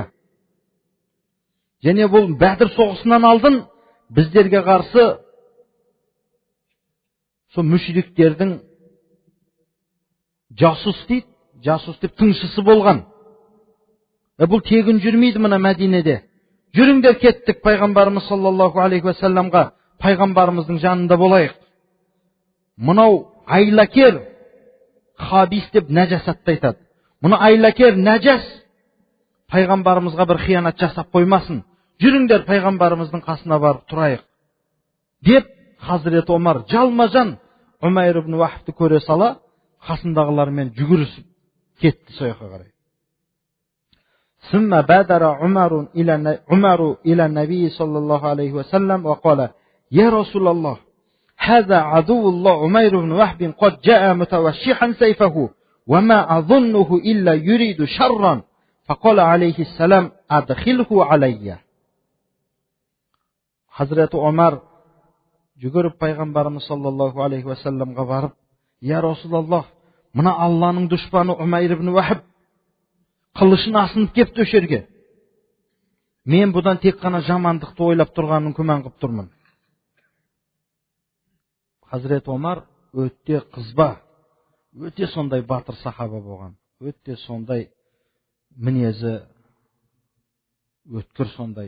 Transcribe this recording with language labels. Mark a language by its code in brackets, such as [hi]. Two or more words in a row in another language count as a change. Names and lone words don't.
[kk] Және бұл Бәдір соғысынан алдын біздерге қарсы сол мүшриктердің жасус деп тыңшысы болған. Бұл тегін жүрмейді мына Мәдинеде. Жүріңдер, кеттік пайғамбарымыз [ar] صلى الله عليه وسلم, [kk] пайғамбарымыздың жанында болайық. Мынау айлакер хабис деп нәжасатты айтады. Мұны айлакер нәжас пайғамбарымызға бір қиянат жасап қоймасын. Жүріңдер, пайғамбарымыздың қасына барып тұрайық. Деп Hazreti Umar жалма-жан Умайр ибн Вахбты көре сала, қасындағылармен жүгірісіп кетті сояққа қарай. [ar] ثم بادر عمر إلى النبي صلى الله عليه وسلم وقال: يا رسول الله، هذا عدو الله عمير بن وهب قد جاء متوشحا سيفه وما أظنه إلا يريد شرا. فقال عليه السلام: أدخله علي. [kk] Hazreti Umar жүгіріп пайғамбарымыз [ar] صلى الله عليه وسلم [kk] барып: [ar] يا رسول الله, [kk] мына Алланың дұшпаны Умайр ибн Вахб қылышын асынып кепті өшерге. Мен бұдан тек қана жамандықты ойлап тұрғанын күмән қып тұрмын. Hazreti Umar өте қызба, өте сондай батыр сахаба болған, өте сондай мінезі өткір сондай.